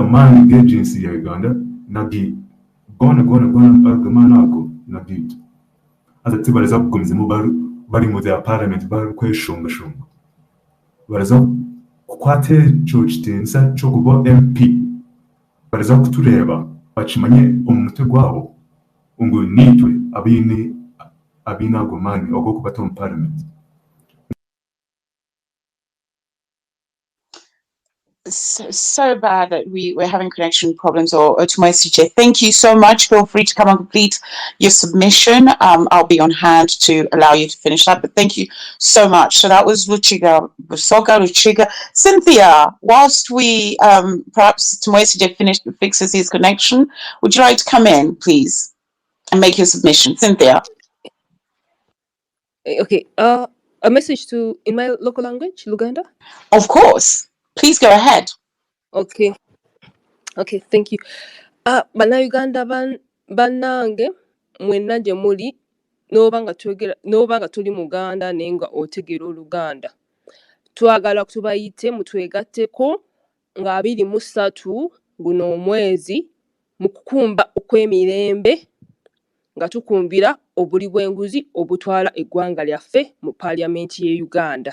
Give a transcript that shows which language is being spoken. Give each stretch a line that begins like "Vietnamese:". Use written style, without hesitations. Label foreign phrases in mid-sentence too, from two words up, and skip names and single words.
Chiga: amaani g'agency ya Uganda nagi gona agamani ago nagitu ati tibaraza kugumizamo bari mu za Parliament bari kweshongashonga baraza kukwata ekyo kitensa cyo kuba MP baraza kutureba bakimanye omu mutwe gwabo ngo nitwe abine ago maani ogo kubata omu Parliament.
English: So bad that we're having connection problems or to my CJ. Thank you so much. Feel free to come and complete your submission. I'll be on hand to allow you to finish that, but thank you so much. So that was Luchiga, Cynthia, whilst we perhaps to my CJ fixes his connection, would you like to come in, please, and make your submission? Cynthia. Okay. A message in my local language, Uganda? Of course. Please go ahead. Okay, thank you.
Ganda: Bannayuganda bannange mwenna gye muli n'oba nga tuli Muganda naye nga otegeera Oluganda, twagala tubayite mutwegatteko nga 23 guno omwezi mu kukumba okw'emirembe nga tukumbira obuli bw'enguzi obutwala eggwanga lyaffe mu Paalamenti y'e Uganda.